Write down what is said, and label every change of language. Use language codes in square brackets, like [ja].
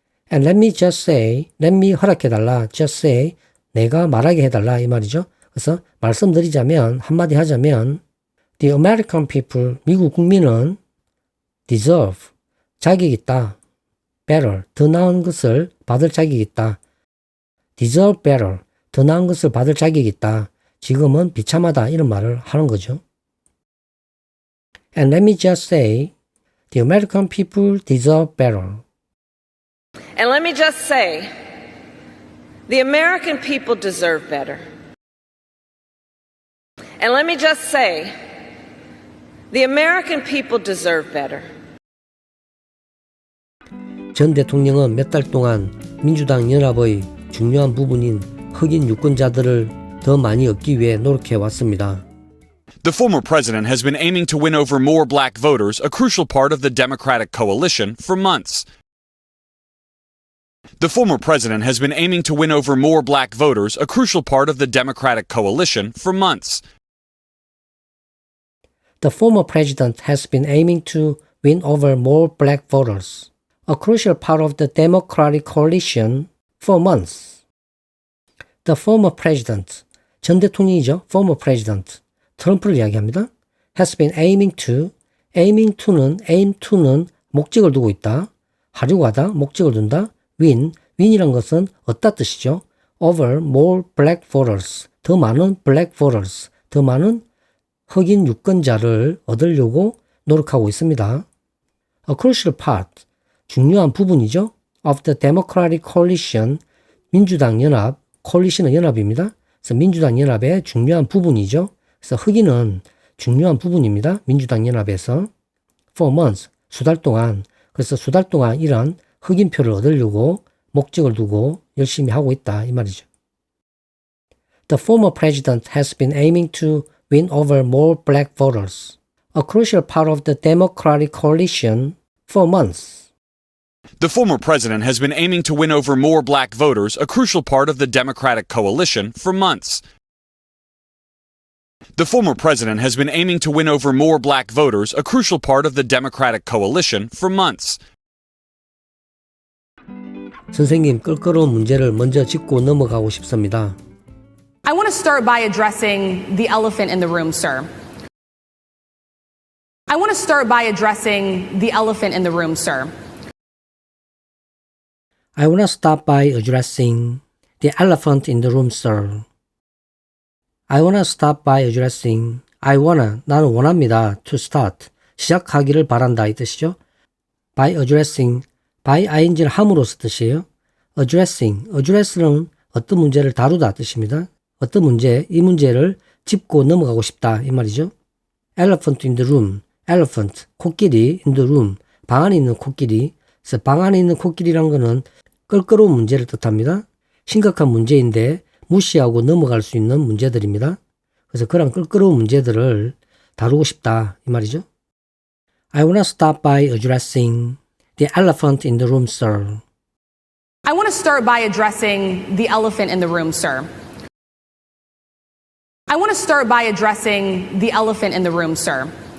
[en] And let me just say, let me [ko] 허락해달라, [en] just say, [ko] 내가 말하게 해달라 이 말이죠. 그래서 말씀드리자면, 한마디 하자면, [en] the American people, [ko] 미국 국민은 [en] deserve, [ko] 자격 있다. [en] better, [ko] 더 나은 것을 받을 자격이 있다. [en] deserve better, [ko] 더 나은 것을 받을 자격이 있다. 지금은 비참하다 이런 말을 하는 거죠. [en] And let me just say, the American people deserve better. And let me just say, the American people deserve better. And let me just say, the American people deserve better. [ko] 전 대통령은 몇 달 동안 민주당 연합의 중요한 부분인 흑인 유권자들을 더 많이 얻기 위해 노력해 왔습니다. [en] The former president has been aiming to win over more black voters, a crucial part of the Democratic coalition, for months. The former president has been aiming to win over more black voters, a crucial part of the Democratic coalition, for months. The former president has been aiming to win over more black voters, a crucial part of the Democratic coalition, for months. The former president, [ko] 전 대통령이죠. [en] former president, [ko] 트럼프를 이야기합니다. [en] has been aiming to는 [ko] 목적을 두고 있다. 하려고 하다, 목적을 둔다. win이란 것은 얻다 뜻이죠. [en] over more black voters, [ko] 더 많은 [en] black voters, [ko] 더 많은 흑인 유권자를 얻으려고 노력하고 있습니다. [en] A crucial part, [ko] 중요한 부분이죠. [en] of the Democratic Coalition, [ko] 민주당 연합, [en] coalition은 [ko] 연합입니다. 그래서 민주당 연합의 중요한 부분이죠. 그래서 흑인은 중요한 부분입니다. 민주당 연합에서 [en] for months, [ko] 수달 동안. 그래서 수달 동안 이런 흑인표를 얻으려고 목적을 두고 열심히 하고 있다 이 말이죠. [en] The former president has been aiming to win over more black voters, a crucial part of the Democratic coalition, for months. The former president has been aiming to win over more black voters, a crucial part of the Democratic coalition, for months. The former president has been aiming to win over more black voters, a crucial part of the Democratic coalition, for months. [ko] 선생님, 껄끄러운 문제를 먼저 짚고 넘어가고 싶습니다. [en] I want to start by addressing the elephant in the room, sir. I want to start by addressing the elephant in the room, sir. I want to start by addressing the elephant in the room, sir. I want to start by addressing [ko] 나는 원합니다. [en] to start, [ko] 시작하기를 바란다 이 뜻이죠. [en] by addressing, [ko] by ing를 함으로써 뜻이에요. address는 어떤 문제를 다루다 뜻입니다. 어떤 문제, 이 문제를 짚고 넘어가고 싶다 이 말이죠. [en] elephant in the room, elephant, [ko] 코끼리 [en] in the room, [ko] 방 안에 있는 코끼리. 그래서 방 안에 있는 코끼리란 거는 껄끄러운 문제를 뜻합니다. 심각한 문제인데 무시하고 넘어갈 수 있는 문제들입니다. 그래서 그런 껄끄러운 문제들을 다루고 싶다 이 말이죠. [en] I want to start by addressing the elephant in the room, sir. I want to start by addressing the elephant in the room, sir. I want to start by addressing the elephant in the room, sir.